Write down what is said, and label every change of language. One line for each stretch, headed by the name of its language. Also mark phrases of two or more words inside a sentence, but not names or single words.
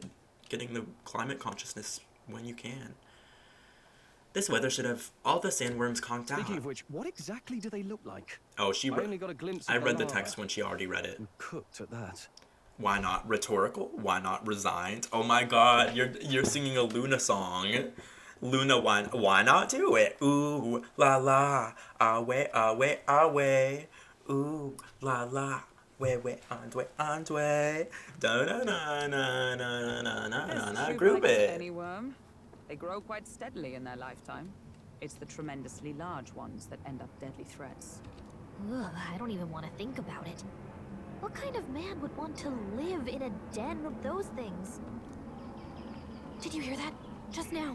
English: Getting the climate consciousness when you can. This weather should have all the sandworms conked out. Speaking of which, what exactly do they look like? Oh, I only got a glimpse of I read the Alara. text when she already read it. And cooked at that. Why not rhetorical? Why not resigned? Oh my god, you're singing a Luna song. Luna, why not do it? Ooh, la la, away, away, away. Ooh, la la, way, andway. Da na na na na na na na. Group it. Any worm. They grow quite steadily in their lifetime. It's the tremendously large ones that end up deadly threats. Ugh, I don't even want to think about it. What kind of man would want to live in a den of those things? Did you hear that? Just now.